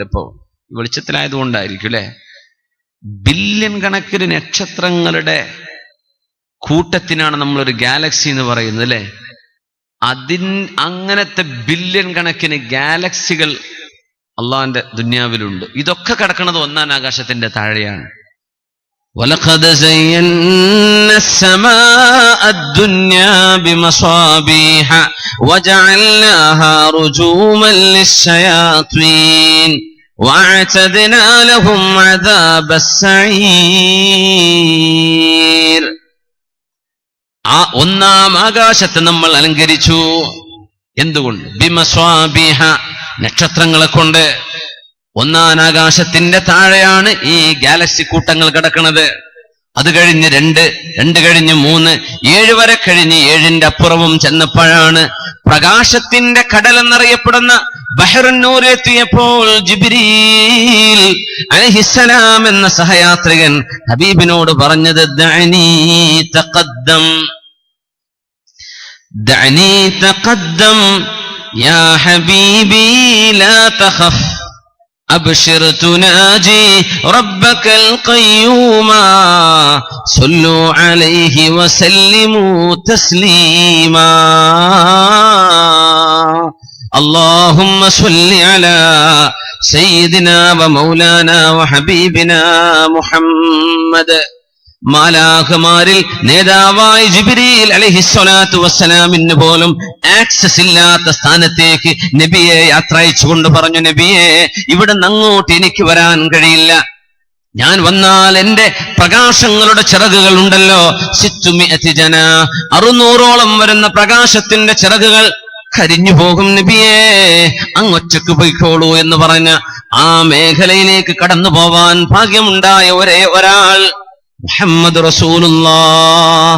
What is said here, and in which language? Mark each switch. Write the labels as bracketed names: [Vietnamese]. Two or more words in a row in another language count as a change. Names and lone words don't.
[Malayalam] ഇപ്പോ വെളിച്ചത്തിലായതുകൊണ്ടായിരിക്കും അല്ലെ? ബില്യൺ കണക്കിന് നക്ഷത്രങ്ങളുടെ കൂട്ടത്തിനാണ് നമ്മളൊരു ഗാലക്സി എന്ന് പറയുന്നത് അല്ലെ? അങ്ങനത്തെ ബില്യൺ കണക്കിന് ഗാലക്സികൾ അള്ളാന്റെ ദുനിയാവിലുണ്ട്. ഇതൊക്കെ കിടക്കുന്നത് ഒന്നാം ആകാശത്തിന്റെ താഴെയാണ്. [Arabic] وَلَقَدْ زَيَّنَّا السَّمَاءَ الدُّنْيَا بِمَصَابِيحَ وَجَعَلْنَاهَا رُجُومًا لِلشَّيَاطِينِ وَأَعْتَدْنَا لَهُمْ عَذَابَ السَّعِيرِ. [Malayalam] ആ ഒന്നാം ആകാശത്തെ നമ്മൾ അലങ്കരിച്ചു. എന്തുകൊണ്ട്? ബിമസ്വാബിഹ, നക്ഷത്രങ്ങളെ കൊണ്ട്. ഒന്നാം ആകാശത്തിന്റെ താഴെയാണ് ഈ ഗാലക്സി കൂട്ടങ്ങൾ കിടക്കുന്നത്. അത് കഴിഞ്ഞ് 2 കഴിഞ്ഞ് 3, 7 വരെ കഴിഞ്ഞ് 7ന്റെ അപ്പുറവും ചെന്നപ്പോഴാണ് പ്രകാശത്തിന്റെ കടൽ എന്നറിയപ്പെടുന്ന ബഹ്റുന്നൂർ എത്തിയപ്പോൾ ജിബ്രീൽ അലൈഹിസ്സലാം എന്ന സഹയാത്രികൻ ഹബീബിനോട് പറഞ്ഞത്, [Arabic] دعني تقدم يا حبيبي لا تقف أبشر تناجي ربك القيوم صلوا عليه وسلموا تسليما اللهم صل على سيدنا ومولانا وحبيبنا محمد. [Malayalam] മാലാഖമാരിൽ നേതാവായ ജിബ്രീൽ [Arabic] عليه الصلاة والسلام [Malayalam] പോലും ആക്സസ് ഇല്ലാത്ത സ്ഥാനത്തേക്ക് നബിയെ യാത്ര അയച്ചുകൊണ്ട് പറഞ്ഞു, നബിയെ ഇവിടുന്ന് അങ്ങോട്ട് എനിക്ക് വരാൻ കഴിയില്ല. ഞാൻ വന്നാൽ എന്റെ പ്രകാശങ്ങളുടെ ചിറകുകൾ ഉണ്ടല്ലോ, 600 വരുന്ന പ്രകാശത്തിന്റെ ചിറകുകൾ കരിഞ്ഞു പോകും നബിയെ, അങ്ങൊറ്റക്ക് പോയിക്കോളൂ എന്ന് പറഞ്ഞ ആ മേഖലയിലേക്ക് കടന്നു പോവാൻ ഭാഗ്യമുണ്ടായ ഒരേ ഒരാൾ [Arabic] محمد رسول الله.